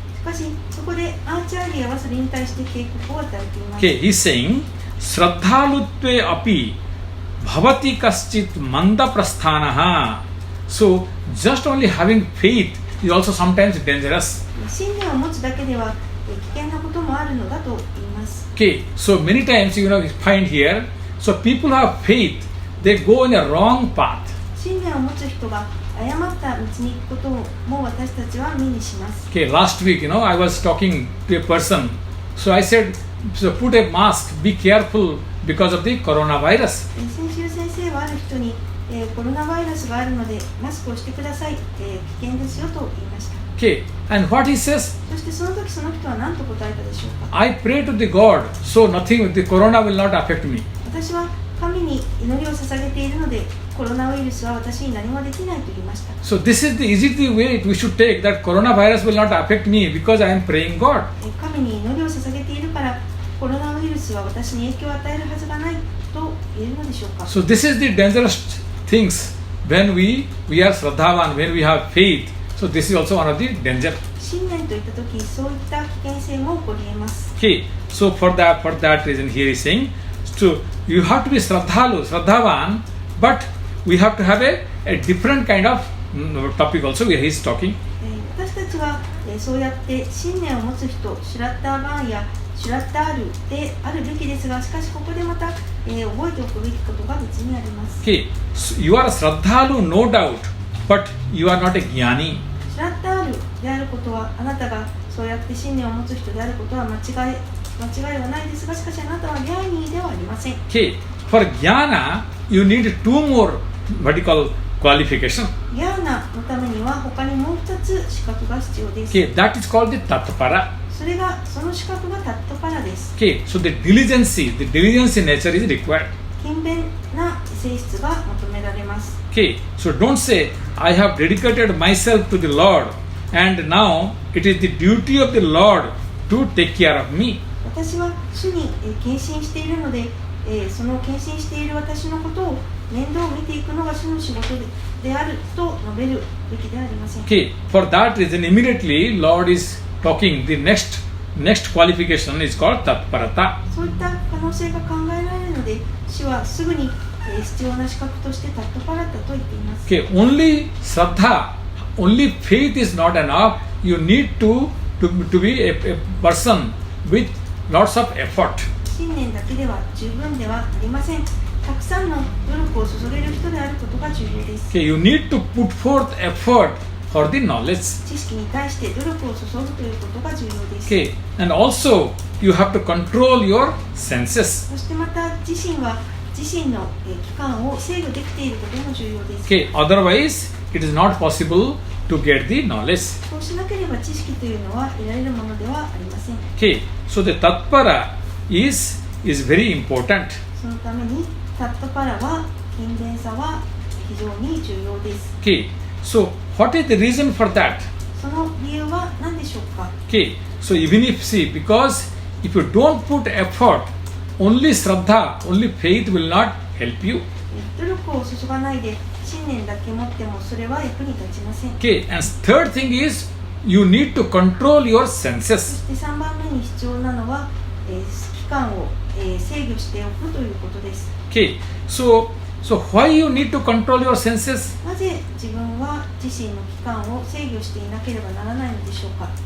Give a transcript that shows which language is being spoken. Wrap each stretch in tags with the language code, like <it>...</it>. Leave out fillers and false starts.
<ja>しかしそこでアーチャーリアはそれに対して警告を与えています。</ja> <en>Okay, he is saying</en> <sa>Shraddhalutve api bhavati kaschit manda prasthanaha.</sa> <en>So just only having faith is also sometimes dangerous.</en> <ja>信念を持つだけでは危険なこともあるのだと言います。</ja> <en>Okay, so many times you find here, so people who have faith, they go in a wrong path.</en> <ja>信念を持つ人が誤った道に行くことも私たちは目にします。</ja> <en>Okay, last week, I was talking to a person. So I said, so put a mask, be careful because of the coronavirus.</en> <ja>先週先生はある人に、コロナウイルスがあるのでマスクをしてください、危険ですよと言いました。</ja> <en>Okay, and what he says,</en> <ja>そしてその時その人は何と答えたでしょうか。</ja> <en>I pray to the God, so nothing, the corona will not affect me.</en> <ja>私は神に祈りを捧げているのでコロナウイルスは私に何もできないと言いました。</ja> <en>So this is the easy way we should take, that coronavirus will not affect me because I am praying God.</en> <ja>神に祈りを捧げているからコロナウイルスは私に影響を与えるはずがないと言えるのでしょうか。</ja> <en>So this is the dangerous things when we are Shraddhavan, when we have faith. So this is also one of the danger.</en> <ja>信念といった時そういった危険性も起こり得ます。</ja> <en>Okay, so for that reason here he is saying, so you have to be Shraddhavan, but we have to have a different kind of topic also where he is talking.</en> <ja>私たちはそうやって信念を持つ人、シュラッターバーンやシュラッタールであるべきですが、しかしここでまた、覚えておくべきことが別にあります。</ja> <en>Okay, so you are a Shraddhalu, no doubt, but you are not a Jnani.</en> <ja>シュラッタールであることは、あなたがそうやって信念を持つ人であることは間違いはないですが、しかしあなたはギャーニーではありません。</ja> <en>Okay, for Jnana, you need two more vertical qualification.</en> <ja>ギャーナのためには他にもう2つ資格が必要です。</ja> <en>Okay, that is called the Tatpara.</en> <ja>それがその資格がタットパラです。</ja> <en>Okay, so the diligence in nature is required.</en> <ja>勤勉な性質が求められます。</ja> <en>Okay, so don't say I have dedicated myself to the Lord, and now it is the duty of the Lord to take care of me.</en> <ja>私は主に献身しているので、その献身している私のことを面倒を見ていくのが主の仕事であると述べるべきではありません。</ja> <en>Okay, for that reason, immediately Lord is talking. The next qualification is called tatparata.</en> <ja>そういった可能性が考えられるので、主はすぐに必要な資格としてタットパラタと言っています。</ja> <en>Okay, only Shraddha, only faith is not enough. You need to be a person with lots of effort.</en> <ja>信念だけでは十分ではありません。たくさんの努力を注げる人であることが重要です。</ja> <en>Okay, you need to put forth effort for the knowledge.</en> <ja>知識に対して努力を注ぐということが重要です。</ja> <en>Okay, and also you have to control your senses.</en> <ja>そしてまた自身は自身の器官を制御できていることも重要です。</ja> <en>Okay, otherwise it is not possible to get the knowledge.</en> <ja>そうしなければ知識というのは得られるものではありません。</ja> <en>Okay, so the tatpara is very important.</en> <ja>そのためにタットパラは勤勉さは非常に重要です。</ja> <en>Okay, so what is the reason for that?</en> <ja>その理由は何でしょうか。</ja> <en>Okay, so even if because if you don't put effort, only Shraddha, only faith will not help you.</en> <ja>努力を注がないで信念だけ持ってもそれは役に立ちません。</ja> <en>Okay, and third thing is you need to control your</en> <ja>そ</ja> <en>senses.</en> <ja>して3番目に必要なのは、器官を、制御しておくということです。</ja> <en>Okay, so why you need to control your senses?</en> <ja>なぜ自分は自身の器官を制御していなければならないのでしょうか。</ja>